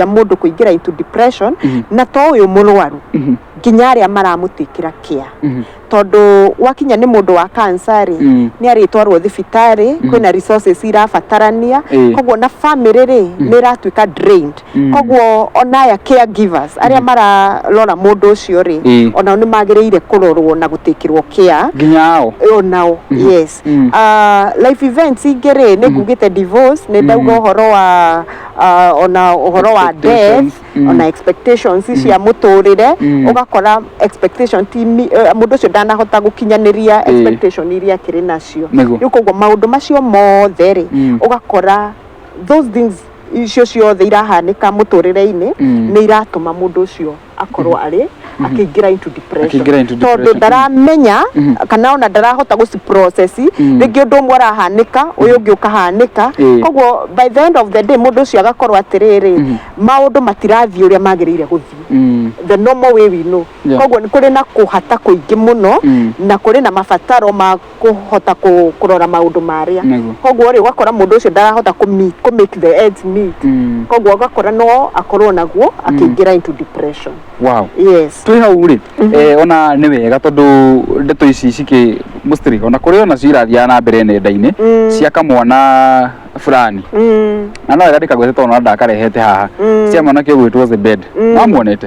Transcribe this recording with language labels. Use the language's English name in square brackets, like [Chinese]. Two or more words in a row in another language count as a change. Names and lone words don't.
[Kikuyu] mundu kuingira [English] into depression [Kikuyu] na to uyu murwaru nginya aria maramutikira kia tondu wakinya ni mundu wa cancer ri ni aritwarwo thibitari kwina resources irabatarania koguo na family ri ni ratuika drained koguo ona ya caregivers aria mararora mundu ucio ri ona ni magiriire kurorwo na gutikirwo care nginyao onao [English] yes life events [Kikuyu] ingire ni ngugite divorce ni ndauga uhoro wa ona uhoro wa death ona expectations cia muturire ugakora expectation mundu ucio ndanahota gukinyaniria expectation iria kiri nacio yuko maundu macio mothe ri ugakora [English] those things [Kikuyu] icio ciothe irahanika muturire-ini ni iratuma mundu ucio akorwo ari akiingira [English] into depression [Kikuyu] tondu ndaramenya kana ona ndarahota guciprocess ringi undu umwe arahanika uyu ungi ukahanika koguo [English] by the end of the day [Kikuyu] mundu ucio agakorwo atiriri maundu matirathii uria magiriire guthii [English] the normal way we know [Kikuyu] koguo ni kuri na kuhata kuingi muno na kuri na mabataro ma kuhota kurora maundu maria koguo ri ugakora mundu ucio ndarahota ku [English] make the ends meet [Kikuyu] koguo ugakora no akorwo naguo akiingira [English] into depression yes [Kikuyu] twi hau ri ona ni wega tondu ndeto ici ciki mustri ona kuri ona cirathia na mbere nenda-ini cia kamwana fulani na no wega ndikagwete tondu ndakarehete haha cia mwana ki gwitwo Zebed namuonete